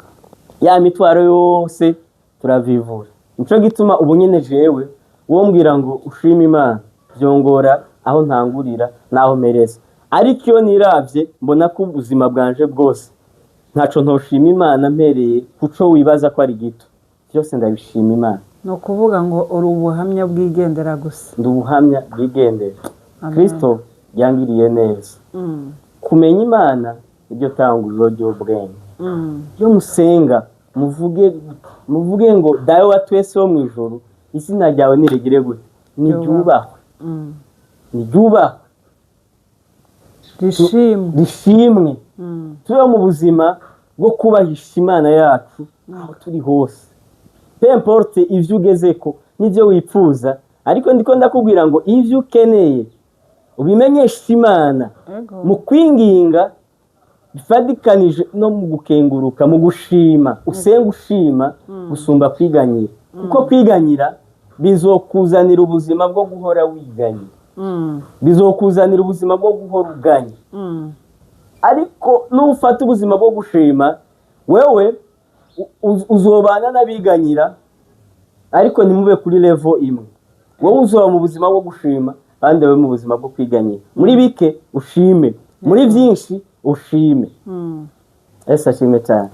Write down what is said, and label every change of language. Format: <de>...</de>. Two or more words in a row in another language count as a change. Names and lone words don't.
<rn>ya mitwaro yose turavivura nico gituma ubu nyene jewe wombwira ngo ushima Imana byongora aho ntangurira naho mereza ariko iyo niravye mbona ko ubuzima bwanje bwose ntaco ntoshima Imana mpereye kuco wibaza ko ari gito byose ndabishima Imana no kuvuga ngo uri ubuhamya bwigendera gusa ndi ubuhamya bwigendera Kristo yangiriye neza kumenya Imana iryo tanguriro ry'ubwenge yo musenga muvuge ngo dawe wa twese wo mu ijuru izina ryawe nirigire gute niryubahwe rishimwe tube mu buzima bwo kubahisha Imana yacu aho turi hose</rn> <fr>peu importe</fr> <rn>ivyo ugezeko n'ivyo wipfuza ariko ndiko ndakubwira ngo ivyo ukeneye ubimenyesha Imana mu kwinginga bifadikanije no mu gukenguruka mu gushima usenga ushima gusumba kwiganyira kuko kwiganyira bizokuzanira ubuzima bwo guhora wiganyira bizokuzanira ubuzima bwo guhora uganya ariko nufata ubuzima bwo gushima wewe uzobana n'abiganyira ariko nimube kuri level imwe wowe uzoba mu buzima bwo gushima kandi wewe mu buzima bwo kwiganyira muri bike ushime muri byinshi ushime ese ashime cyane</rn>